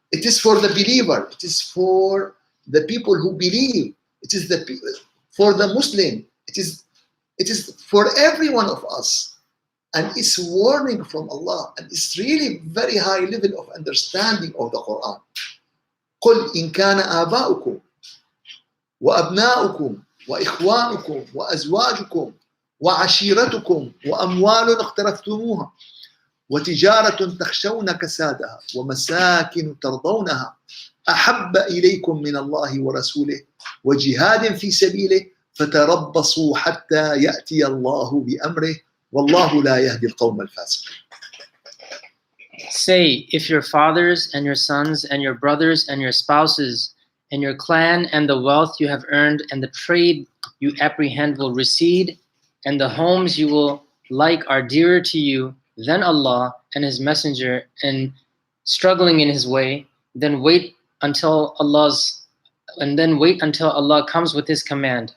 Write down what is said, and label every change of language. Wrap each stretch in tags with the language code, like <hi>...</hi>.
<en>It is for the believer. It is for the people who believe. It is for the Muslim. It is for every one of us. And it's warning from Allah. And it's really very high level of understanding of the Quran.</en> <ar>قُلْ إِنْ كَانَ آبَاؤُكُمْ وَأَبْنَاؤُكُمْ وَإِخْوَانُكُمْ وَأَزْوَاجُكُمْ وَعَشِيرَتُكُمْ وَأَمْوَالٌ اقْتَرَفْتُمُوهَا وتجارة تخشون كسادها ومساكن ترضونها أحب إليكم من الله ورسوله وجهاد في سبيله فتربصوا حتى يأتي الله بأمره والله لا يهدي القوم الفاسقين.</ar> <en>Say, if your fathers and your sons and your brothers and your spouses and your clan and the wealth you have earned and the trade you apprehend will recede and the homes you will like are dearer to you than Allah and His Messenger and struggling in His way, then wait until Allah comes with His command.</en>